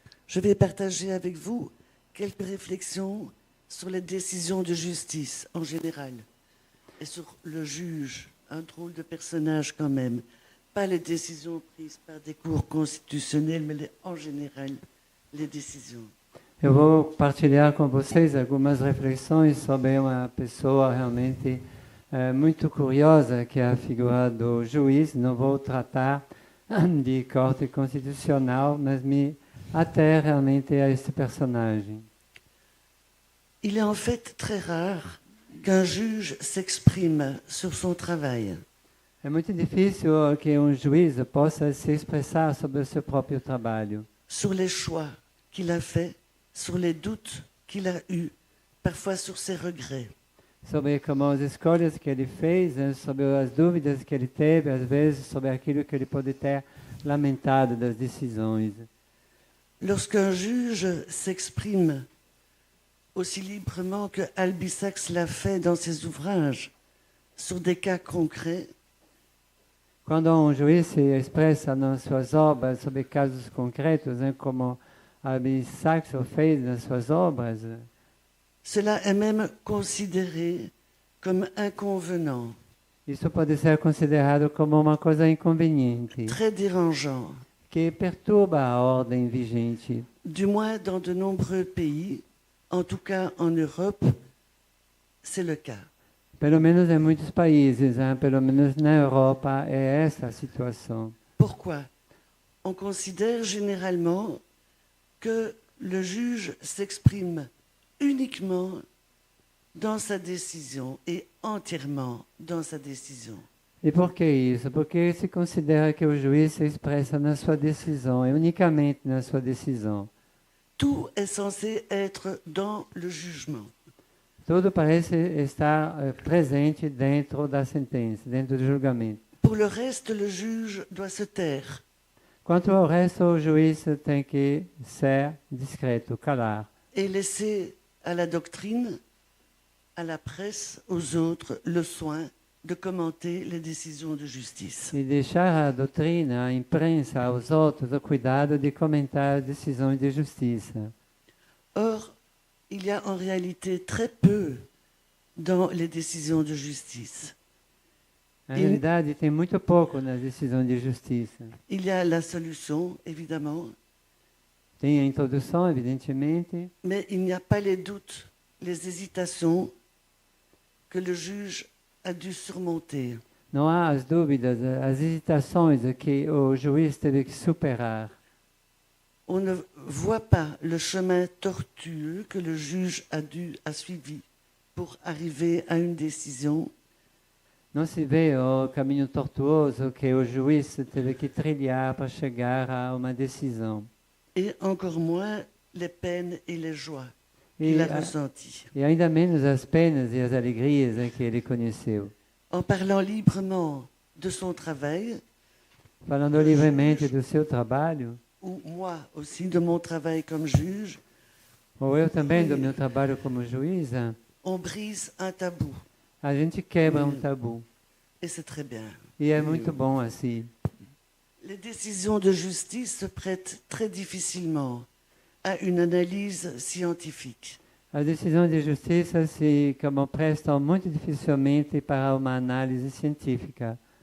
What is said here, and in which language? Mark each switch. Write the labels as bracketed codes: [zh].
[fr] Je vais partager avec vous quelques réflexions sur les décisions de justice en général et sur le juge, un drôle de personnage quand même. Pas les décisions prises par des cours constitutionnels, mais en général, les décisions. [pt] Eu vou partilhar com vocês algumas reflexões sobre uma pessoa realmente muito curiosa, que é a figura do juiz. Não vou tratar de corte constitucional, mas me até realmente a esse personagem. [fr] Il est en fait très rare qu'un juge s'exprime sur son travail. [pt] É muito difícil que juiz possa se expressar sobre o seu próprio trabalho. [fr] Sur les choix qu'il a faits, sur les doutes qu'il a eus, parfois sur ses regrets. [pt] Sobre como as escolhas que ele fez, sobre as dúvidas que ele teve, às vezes sobre aquilo que ele pode ter lamentado das decisões. [fr] Lorsqu'un juge s'exprime aussi librement que Albie Sachs l'a fait dans ses ouvrages, sur des cas concrets, [pt] quando juiz se expressa nas suas obras sobre casos concretos, como Albie Sachs o fez nas suas obras, [fr] cela est même considéré comme inconvenant. [pt] Isso pode ser considerado como uma coisa inconveniente, [fr] très dérangeant. [pt] Que perturba a ordem vigente. [fr] Du moins dans de nombreux pays, en tout cas en Europe, c'est le cas. [pt] Pelo menos em muitos países, pelo menos na Europa, é essa a situação. [fr] Pourquoi? On considère généralement que le juge s'exprime uniquement dans sa décision et entièrement dans sa décision. [pt] E por que isso? Porque se considera que o juiz se expressa na sua decisão, e unicamente na sua decisão. [fr] Tout est censé être dans le jugement. [pt] Tudo parece estar presente dentro da sentença, dentro do julgamento. [fr] Pour le reste, le juge doit se taire. [pt] Quanto ao resto, o juiz tem que ser discreto, calar. [fr] Et laisser à la doctrine, à la presse, aux autres, le soin de commenter les décisions de justice. [pt] E deixar a doutrina, a imprensa, aos outros, o cuidado de comentar decisões de justiça. [fr] Or, il y a en réalité très peu dans les décisions de justice. [pt] Na realidade, tem muito pouco nas decisões de justiça. [fr] Il y a la solution, évidemment, [pt] Tem a introdução, evidentemente, [fr] mais il n'y a pas les doutes, les hésitations que le juge a dû surmonter. [pt] não há as dúvidas, as hesitações que o juiz teve que superar. [fr] On ne voit pas le chemin tortueux que le juge a suivi pour arriver à une décision. [pt] Não se vê o caminho tortuoso que o juiz teve que trilhar para chegar a uma decisão. [fr] Et encore moins les peines et les joies qu'il a ressenties. [pt] E ainda menos as penas e as alegrias que ele conheceu. [fr] En parlant librement de son travail, [pt] Falando livremente do seu trabalho, [fr] ou moi aussi de mon travail comme juge, [pt] ou eu também do meu trabalho como juíza, [fr] on brise un tabou. [pt] a gente quebra um tabu. [fr] Et c'est très bien. [pt] E é muito bom assim. [fr] Les décisions de justice se prêtent très difficilement à une analyse scientifique. [pt] As decisões de justiça se prestam muito dificilmente para uma análise científica.